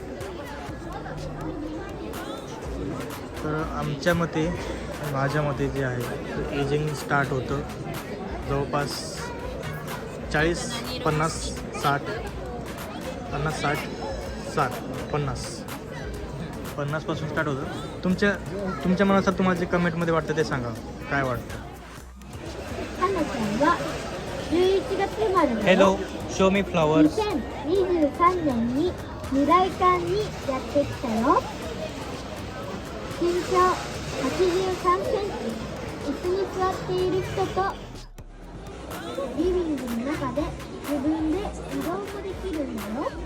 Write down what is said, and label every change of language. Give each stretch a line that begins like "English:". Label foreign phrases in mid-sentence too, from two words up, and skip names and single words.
Marathi: तर आमच्या मते, माझ्या मते जे आहे
English: ageing start
Marathi: होतं जवळपास 40, 50, 60, 50 पासून स्टार्ट होतं. तुमच्या मनानुसार तुम्हाला जे कमेंटमध्ये वाटतं ते सांगा काय वाटतं.
English: hello, show me flowers.
Japanese: 2023 年に未来館にやってきたよ。身長83センチ、椅子に座っている人とリビングの中で自分で移動もできるんだよ。